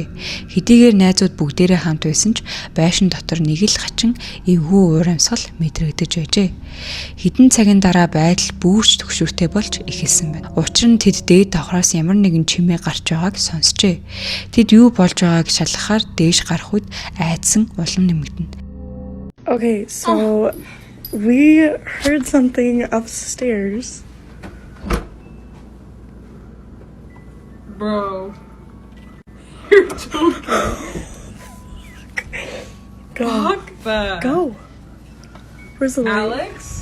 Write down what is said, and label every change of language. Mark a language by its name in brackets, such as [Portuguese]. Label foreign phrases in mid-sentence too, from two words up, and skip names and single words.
[Mongolian] Хэдийгээр найзууд бүгдээрээ хамт байсан ч байшин дотор нэг л хачин эвгүй урамсгал мэдрэгдэж байжээ. Хэдэн цагийн дараа байдал бүрч төгшөртэй болж эхэлсэн байна. Учир нь тэд дээд давхраас ямар нэгэн чимээ гарч байгааг сонсчээ. Тэд юу болж байгааг шалгахаар дээш гарах үед айдсан улам нэмэгдэнэ. [English] Okay, so we heard something upstairs. Bro. You're joking. Go. Fuck that. Go. Where's the light? Alex?